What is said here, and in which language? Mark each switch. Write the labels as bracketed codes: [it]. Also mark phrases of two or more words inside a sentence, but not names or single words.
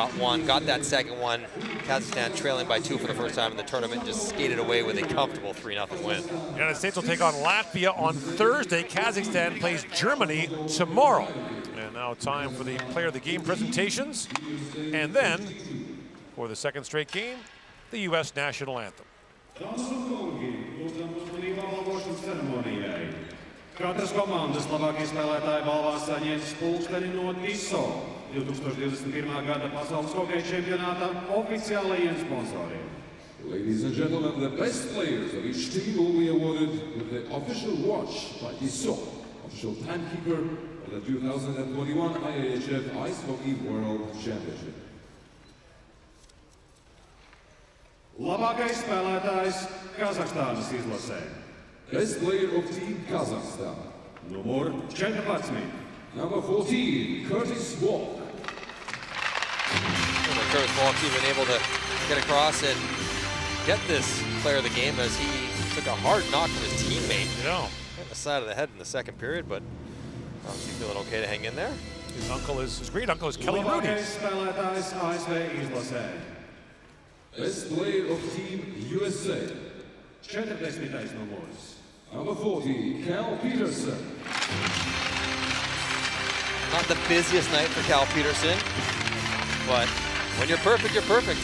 [en] Got one, got that second one. Kazakhstan trailing by 2 for the first time in the tournament, just skated away with a comfortable 3-0 win. The United States will take on Latvia on Thursday. Kazakhstan plays Germany tomorrow. And now time for the player of the game presentations. And then, for the second straight game, the U.S. national anthem. [lv] Katras komandas labākie spēlētāji balvās saņems pulksteni no TISO 2021. Gada pasaules hokeja čempionāta oficiālajiem sponsoriem. [en] Ladies and gentlemen, the best players of each team will be awarded with the official watch by Tissot, official timekeeper of the 2021 IIHF Ice Hockey World Championship. [lv] Labākais spēlētājs Kazahstānas izlasē. [en] Best player of Team Kazakhstan. [lv] Numur 14. [en] Number 14, Curtis Walk. Curtis Walk even able to get across and get this player of the game as he took a hard knock from his teammate. Hit the side of the head in the second period, but is he feeling okay to hang in there? His great uncle is Kelly Rudy. [lv] Labākais spēlētājs ASV izlasē. [en] Best player of Team USA. [lv] 40. numurs. [en] Number 40, Cal Peterson. Not the busiest night for Cal Peterson, but when you're perfect, you're perfect.